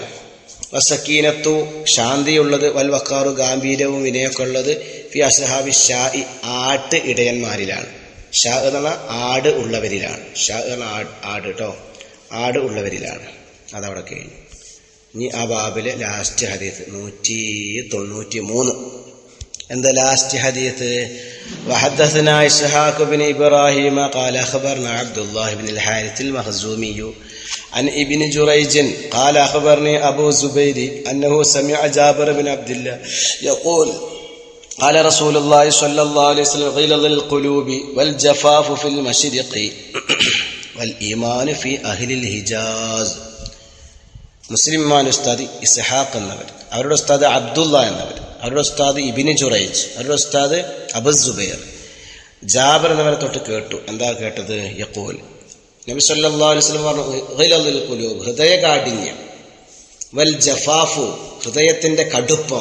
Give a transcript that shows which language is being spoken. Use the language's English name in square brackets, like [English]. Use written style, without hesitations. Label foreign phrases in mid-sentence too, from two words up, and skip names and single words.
[Malayalam] വസക്കീനത്തു ശാന്തിയുള്ളത്, [Arabic] والوقار [Malayalam] ഗാംഭീര്യവും വിനയൊക്കെ ഉള്ളത്, [Arabic] في أصحاب الشاء [Malayalam] ആട്ട് ഇടയന്മാരിലാണ്. ഷാ എന്ന് പറഞ്ഞാൽ ആട് ഉള്ളവരിലാണ്. ഷാ എന്ന് പറഞ്ഞാൽ ആട് കേട്ടോ, ആട് ഉള്ളവരിലാണ്. അതവിടെ കഴിഞ്ഞു. ഇനി ആ ബാബിലെ ലാസ്റ്റ് ഹദീസ് 193. എന്താ ലാസ്റ്റ് ഹദീസ്? [Arabic] وحدثنا إسحاق بن إبراهيم قال أخبرنا عبد الله بن الحارث المخزومي عن ابن جريج قال أخبرني أبو زبير أنه سمع جابر بن عبد الله يقول قال رسول الله صلى الله عليه وسلم غلظ القلوب والجفاف في المشرق والإيمان في أهل الحجاز. [Malayalam] മുസ്ലിം ഇമാമിന്റെ ഉസ്താദ് ഇസ്ഹാഖ് എന്നവർ, അവരുടെ ഉസ്താദ് അബ്ദുള്ള എന്നവർ, അവരുടെ ഉസ്താദ് ഇബ്നു ജുറൈജ്, അവരുടെ ഉസ്താദ് അബൂ സുബൈർ, ജാബിർ എന്നവരെ തൊട്ട് കേട്ടു. എന്താ കേട്ടത്? യഖൂൽ നബി [Arabic] صلى الله عليه وسلم [Malayalam] പറഞ്ഞു [Arabic] غلظ القلوب, [Malayalam] ഹൃദയകാഠിന്യം, [Arabic] والجفاف, [Malayalam] ഹൃദയത്തിന്റെ കടുപ്പം.